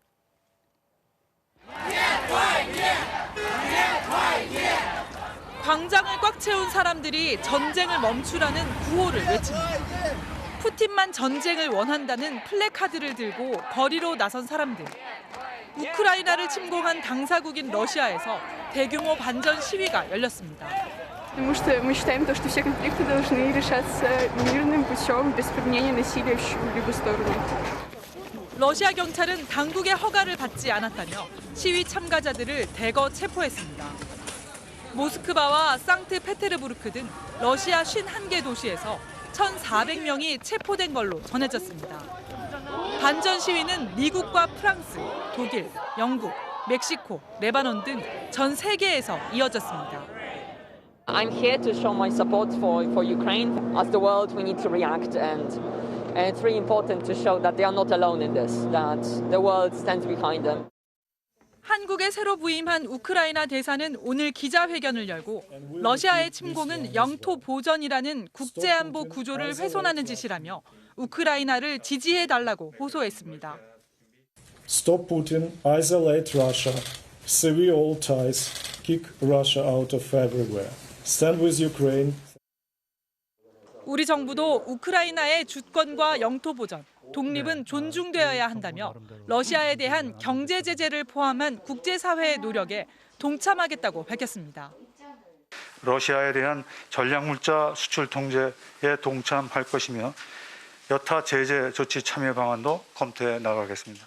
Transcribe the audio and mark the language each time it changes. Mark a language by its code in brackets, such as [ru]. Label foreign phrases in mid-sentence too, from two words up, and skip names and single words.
[ko] 광장을 꽉 채운 사람들이 전쟁을 멈추라는 구호를 외칩니다. 푸틴만 전쟁을 원한다는 플래카드를 들고 거리로 나선 사람들. 우크라이나를 침공한 당사국인 러시아에서 대규모 반전 시위가 열렸습니다. [ru] Потому что мы считаем, что все конфликты должны решаться мирным путем, без применения насилия в чью-либо сторону. [ko] 러시아 경찰은 당국의 허가를 받지 않았다며 시위 참가자들을 대거 체포했습니다. 모스크바와 상트페테르부르크 등 러시아 51개 도시에서 1,400명이 체포된 걸로 전해졌습니다. 반전 시위는 미국과 프랑스, 독일, 영국, 멕시코, 레바논 등 전 세계에서 이어졌습니다. [en] I'm here to show my support for Ukraine. As the world, we need to react, and it's really important to show that they are not alone in this, that the world stands behind them. [ko] 한국에 새로 부임한 우크라이나 대사는 오늘 기자회견을 열고 러시아의 침공은 영토 보전이라는 국제안보 구조를 훼손하는 짓이라며 우크라이나를 지지해달라고 호소했습니다. [en] Stop Putin, isolate Russia, sever all ties, kick Russia out of everywhere. Stand with Ukraine. [ko] 우리 정부도 우크라이나의 주권과 영토 보전, 독립은 존중되어야 한다며 러시아에 대한 경제 제재를 포함한 국제사회의 노력에 동참하겠다고 밝혔습니다. 러시아에 대한 전략물자 수출 통제에 동참할 것이며 여타 제재 조치 참여 방안도 검토해 나가겠습니다.